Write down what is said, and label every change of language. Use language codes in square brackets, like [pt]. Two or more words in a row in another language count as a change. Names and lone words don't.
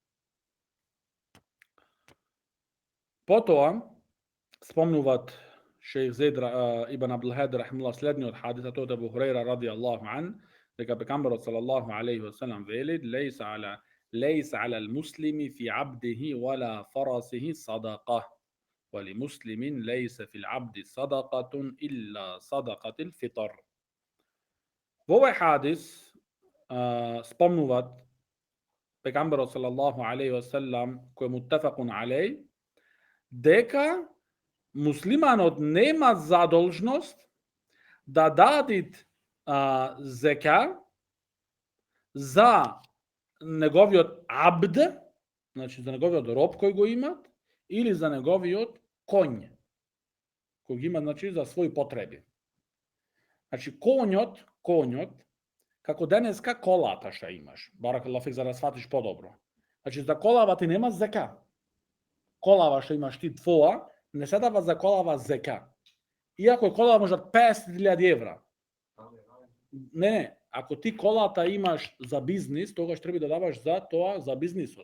[mk] Потоа спомнуваат шејх Зейд ибн Абдул Хади рахимуллах следниот хадис, тоа е Абу Хурейра [ar] رضي الله عن, [mk] дека пегамберот [ar] صلى الله عليه وسلم [mk] вели: [ar] ليس على المسلم في عبده ولا فرسه صدقة ولمسلم ليس في العبد صدقة إلا صدقة الفطر. [mk] Во овој хадис спомнуваат пегамберот [ar] صلى الله عليه وسلم, [mk] кој е [ar] متفق عليه, [mk] дека муслиманот нема задолжност да даде зека за неговиот абд, значи за неговиот роб кој го имат, или за неговиот коњ, кој го има, значи за своји потреби. Значи коњот, како денеска колата што имаш, [ar] بارك الله فيك, [mk] за да сватиш подобро. Значи за колава ти нема зека. Колава што имаш ти твоја, не се дава за колава зека. Иако колава може 50.000 евра. Не, ако ти колата имаш за бизнис, тогаш треба да даваш за тоа, за бизнисот.